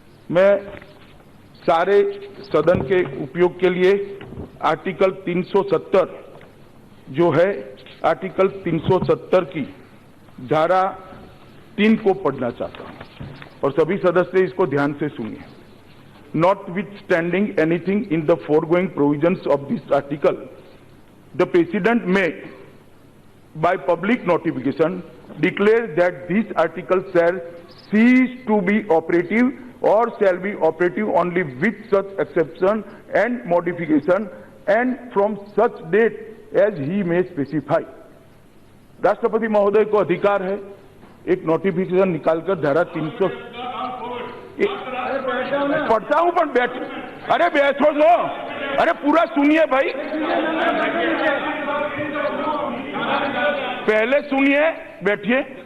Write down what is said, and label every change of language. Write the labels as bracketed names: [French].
[Hindi] मैं सारे सदन के उपयोग के लिए आर्टिकल 370 जो है, आर्टिकल 370 की धारा 3 को पढ़ना चाहता हूं और सभी सदस्य इसको ध्यान से सुनिए। [English] Notwithstanding anything in the foregoing provisions of this article, the President may, by public notification, declare that this article shall cease to be operative or shall be operative only with such exception and modification and from such date as he may specify. [Hindi] राष्ट्रपति महोदय को अधिकार है एक notification निकालकर धारा 300 पढ़ता हूं पर बैठ, अरे बैठो जो, अरे पूरा सुनिए भाई, पहले सुनिए, बैठिए।